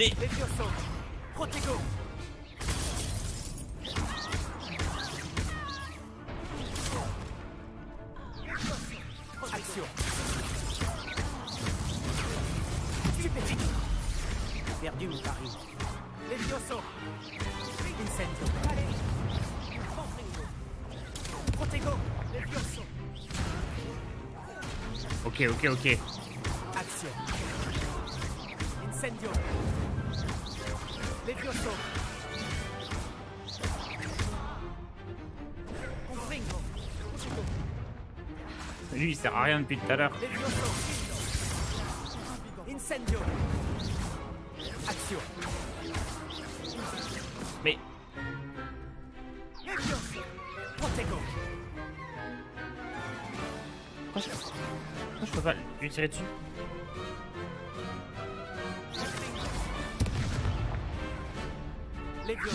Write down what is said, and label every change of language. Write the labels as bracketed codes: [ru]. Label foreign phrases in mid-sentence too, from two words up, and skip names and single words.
[fr] Levioso. Protego. Action. Stupéfiant. Perdu mon pari. Levioso. Incendio. Protego. Levioso. Ok. Action. Incendio. Levioso. Confringo. Lui, il sert à rien depuis tout à l'heure. Levioso. Incendio. Action. Mais... Levioso. Protego. Pourquoi je peux pas lui tirer dessus? Levioso.